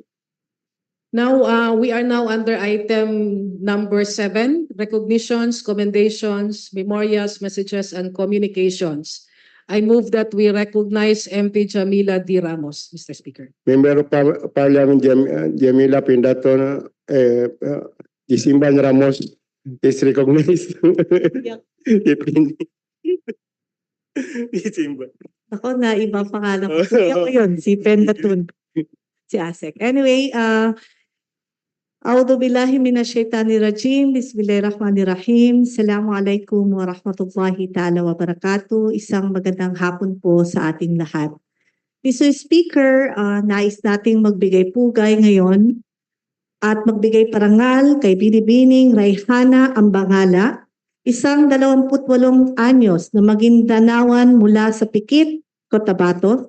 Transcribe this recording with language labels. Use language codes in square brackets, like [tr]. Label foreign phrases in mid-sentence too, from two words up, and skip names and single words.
[en] Now, we are now under item number 7, recognitions, commendations, memorials, messages, and communications. I move that we recognize MP Jamila D. Ramos, Mr. Speaker. Member of Parliament Jamila Pindato, Isimban Ramos is recognized. Isimban. [tl] Ako na, ibang pangalan ko. Kuya ko yun, si Pendatun. Si Asek. Anyway, [ar] أعوذ بالله من الشيطان الرجيم. بسم الله الرحمن الرحيم. السلام عليكم ورحمة الله تعالى وبركاته. [tl] Isang magandang hapon po sa ating lahat. Mr. Speaker, nais nating magbigay pugay ngayon at magbigay parangal kay Binibining Rayhana Ambangala, isang 28 anyos na Maguindanaoan mula sa Pikit, Cotabato.